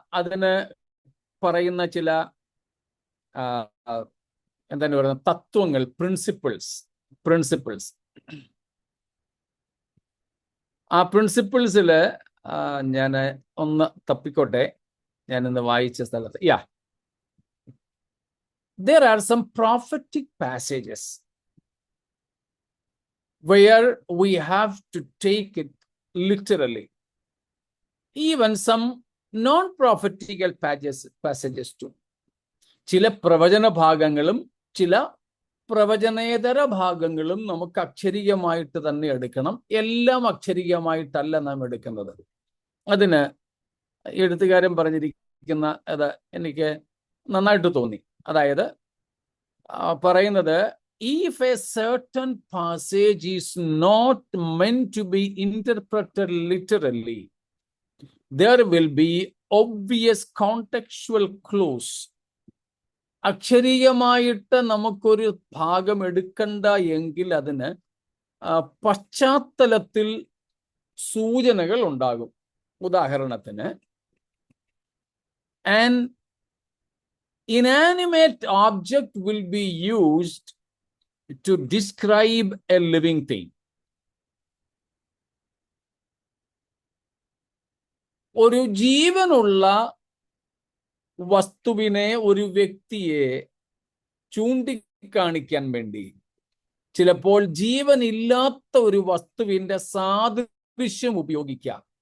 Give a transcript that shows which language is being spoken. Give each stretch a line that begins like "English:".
Malayalam: അതിന് പറയുന്ന ചില എന്താണ് പറയുന്നത്, തത്വങ്ങൾ, പ്രിൻസിപ്പിൾസ്. ആ പ്രിൻസിപ്പിൾസിൽ ഞാൻ ഒന്ന് തപ്പിക്കോട്ടെ, ഞാൻ ഇന്ന് വായിച്ച സ്ഥലത്ത്.
English: There are some prophetic passages where we have to take it literally. Even some non-prophetical passages too.
Malayalam: ചില പ്രവചന ഭാഗങ്ങളും ചില പ്രവചനേതര ഭാഗങ്ങളും നമുക്ക് അക്ഷരീയമായിട്ട് തന്നെ എടുക്കണം. എല്ലാം അക്ഷരീയമായിട്ടല്ല നാം എടുക്കുന്നത്. അതിന് എഴുത്തുകാരൻ പറഞ്ഞിരിക്കുന്ന അത് എനിക്ക് നന്നായിട്ട് തോന്നി. അതായത് പറയുന്നത്,
English: if a certain passage is not meant to be interpreted literally, there will be obvious contextual clues.
Malayalam: അക്ഷരീയമായിട്ട് നമുക്കൊരു ഭാഗം എടുക്കണ്ട എങ്കിൽ അതിന് പശ്ചാത്തലത്തിൽ സൂചനകൾ ഉണ്ടാകും.
English: ഉദാഹരണത്തിന്, an inanimate object will be used to describe a living thing.
Malayalam: ഒരു ജീവനുള്ള വസ്തുവിനെ, ഒരു വ്യക്തിയെ ചൂണ്ടിക്കാണിക്കാൻ വേണ്ടി ചിലപ്പോൾ ജീവനില്ലാത്ത ഒരു വസ്തുവിന്റെ സാദൃശ്യം ഉപയോഗിക്കാം.